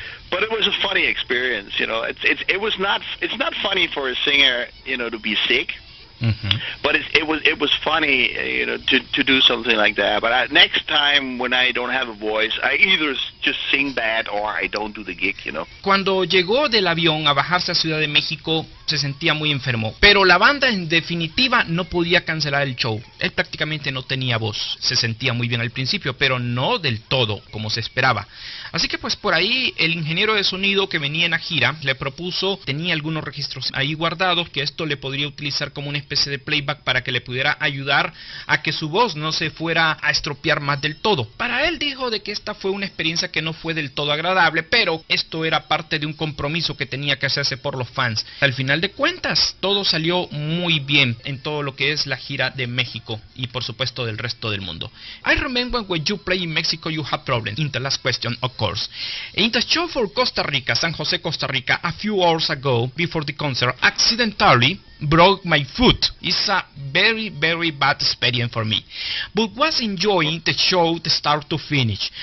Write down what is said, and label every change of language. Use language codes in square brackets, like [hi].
[en] But it was a funny experience, you know. It's not funny for a singer, you know, to be sick. Mm-hmm. But it was funny, you know, to do something like that. But next time when I don't have a voice, I either just sing bad or I don't do the gig, you know. [es] Cuando llegó del avión a bajarse a Ciudad de México, se sentía muy enfermo. Pero la banda en definitiva no podía cancelar el show. Él prácticamente no tenía voz. Se sentía muy bien al principio, pero no del todo como se esperaba. Así que pues por ahí el ingeniero de sonido que venía en la gira le propuso, tenía algunos registros ahí guardados, que esto le podría utilizar como una especie de playback para que le pudiera ayudar a que su voz no se fuera a estropear más del todo. Para él dijo de que esta fue una experiencia que no fue del todo agradable, pero esto era parte de un compromiso que tenía que hacerse por los fans. Al final de cuentas, todo salió muy bien en todo lo que es la gira de México y por supuesto del resto del mundo. [en] I remember when you play in Mexico you had problems. In the last question, of course. In the show for Costa Rica, San Jose, Costa Rica, a few hours ago, before the concert, accidentally broke my foot. It's a very, very bad experience for me. But was enjoying the show the start to finish.